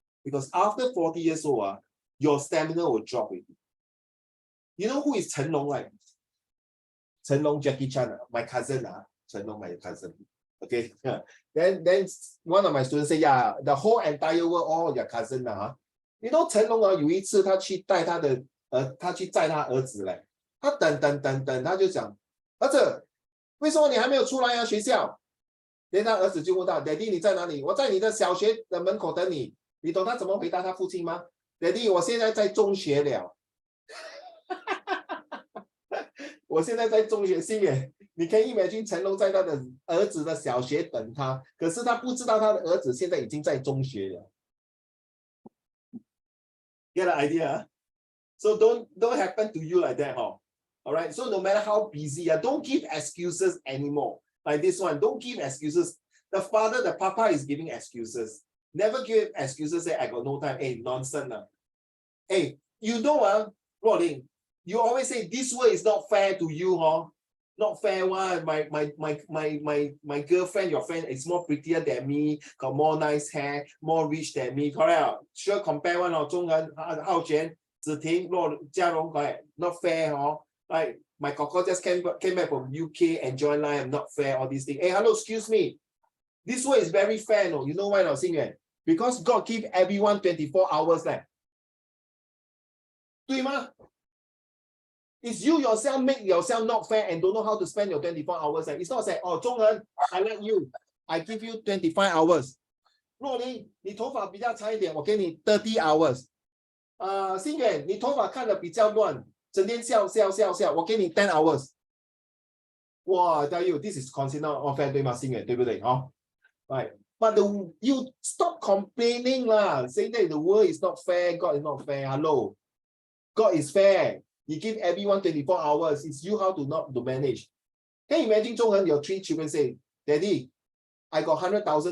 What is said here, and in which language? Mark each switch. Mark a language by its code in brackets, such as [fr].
[en] Because after 40 years old, your stamina will drop. You know who is Chen Long, right? Chen Long, Jackie Chan, my cousin. Chen Long, my cousin. Okay. Then one of my students say, yeah, the whole entire world, all your cousin. You know, [zh] Chen Long 有一次他去载他儿子嘞。他等，他就讲，儿子，为什么你还没有出来学校？连他儿子就问到 ，Daddy 你在哪里？我在你的小学的门口等你。你懂他怎么回答他父亲吗 ？Daddy 我现在在中学了。我现在在中学，心远，你可以imagine成龙在他的儿子的小学等他，可是他不知道他的儿子现在已经在中学了。 [en] Get the idea? So don't happen to you like that, All right. So no matter how busy, don't give excuses anymore. Like this one, don't give excuses. The father, the papa is giving excuses. Never give excuses. Say I got no time. Hey, nonsense. Hey, you know, Rolling. You always say this way is not fair to you, Not fair one. My girlfriend, your friend is more prettier than me, got more nice hair, more rich than me. Correct? Sure, compare one or 中人 Hao Jian, Ziting, Jia Rong, not fair, Like my coco just came back from UK, enjoy life, I'm not fair, all these things. Hey, hello, excuse me. This way is very fair, no? You know why, not Xing? Because God give everyone 24 hours left. [zh] 对吗? [en] It's you yourself make yourself not fair and don't know how to spend your 24 hours. It's not say, oh, 中人, I like you. I give you 25 hours. [zh] 若琳, 你头发比较长一点, 我给你 [en] 30 hours. [zh] 心远, 你头发看得比较乱.整天笑，我给你 [en] 10 hours。哇 I tell you, this is considered unfair, [zh] 对吗？心远，对不对？ [en] Right. But you stop complaining lah, saying that the world is not fair, God is not fair. Hello, God is fair. He give everyone 24 hours. It's you how to manage. Can you imagine, Zhonghen, your 3 children say, Daddy, I got $100,000.